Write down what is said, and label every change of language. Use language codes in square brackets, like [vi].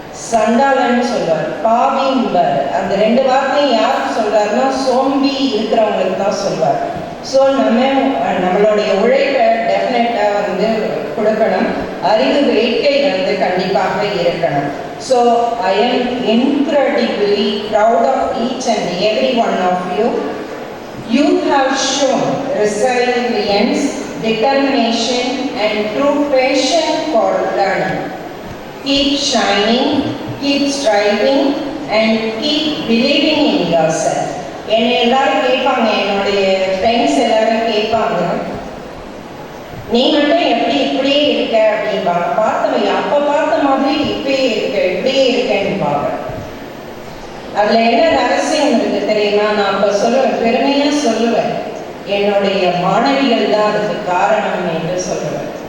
[ta] சண்டாளன்னு சொல்வார், பாவின்பார். அந்த 2 வார்த்தையும் யாருக்கு சொல்றாருன்னா சோம்பி இருக்கிறவங்களுக்கு தான் சொல்வார். ஸோ நம்மளுடைய உழைப்பை டெஃபினட்டாக வந்து கொடுக்கணும். [en] அறிவு வேட்கை வந்து கண்டிப்பாக இருக்கணும். So I am incredibly proud of each and every one of you. You have shown resilience, determination and true passion for learning. Keep shining, keep striving and keep believing in yourself. [ta] என்னை எல்லாரும் கேட்பாங்க, என்னுடைய friends எல்லாரும் கேட்பாங்க, நீ மட்டும் எப்படி இப்படியே இருக்க அப்படின்பாங்க. பார்த்தவங்க அப்போ பார்த்த மாதிரி இப்படியே இருக்கேன்னு பாங்க. அதில் என்ன ரகசியம் இருக்கு தெரியுமா? நான் அப்போ சொல்லுவேன், பெருமையாக சொல்லுவேன், என்னுடைய மாணவிகள் தான் அதுக்கு காரணம் என்று சொல்லுவேன்.